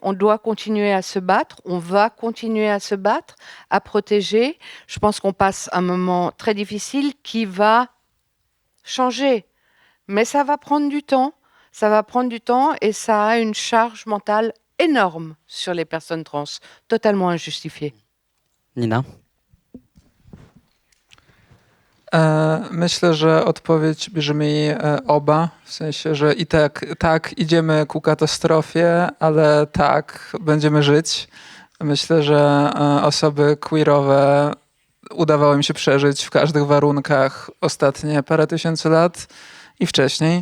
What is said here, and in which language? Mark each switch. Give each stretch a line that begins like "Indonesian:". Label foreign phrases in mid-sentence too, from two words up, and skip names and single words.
French: On doit continuer à se battre. On va continuer à se battre, à protéger. Je pense qu'on passe un moment très difficile qui va changer. Mais ça va prendre du temps. Ça va prendre du temps et ça a une charge mentale énorme sur les personnes trans, totalement injustifiée. Nina?
Polish: Myślę, że odpowiedź brzmi oba, w sensie, że i tak idziemy ku katastrofie, ale tak będziemy żyć. Myślę, że osoby queerowe udawało im się przeżyć w każdych warunkach ostatnie parę tysięcy lat i wcześniej.